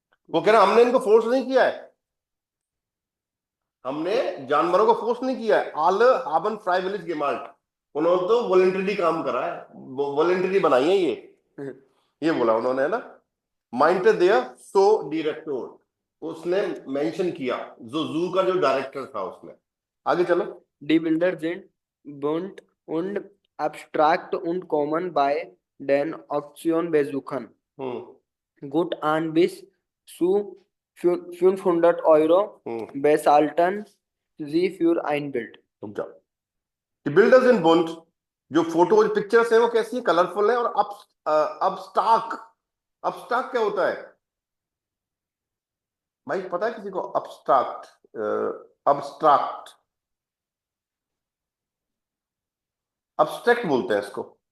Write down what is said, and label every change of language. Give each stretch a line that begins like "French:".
Hindi: वो कह रहा हमने इनको फोर्स नहीं किया है, हमने जानवरों को फोर्स नहीं किया है।
German: आल हाबन फ्राइविलिज गेमाल्ट,
Hindi: उन्होंने तो वॉलंटरी काम करा है, वॉलंटरी बनाई है ये बोला उन्होंने, है ना। माइंड देयर सो डायरेक्टर, उसने मेंशन किया जो जू का जो डायरेक्टर था उसने। आगे चलो।
German: Die Bilder sind bunt und abstrakt und kommen bei den Auktionbesuchern gut an. Bis zu 500 € bezahlten sie für ein Bild.
Hindi: रुक जाओ।
German: बिल्डर्स इन बुंट,
Hindi: जो फोटो पिक्चर्स है वो कैसी है? कलरफुल है। और अबस्ट्रैक्ट, अबस्ट्रैक्ट क्या होता है भाई, पता है किसी को? अबस्ट्रैक्ट, अबस्ट्रैक्ट, अबस्ट्रैक्ट बोलते हैं इसको।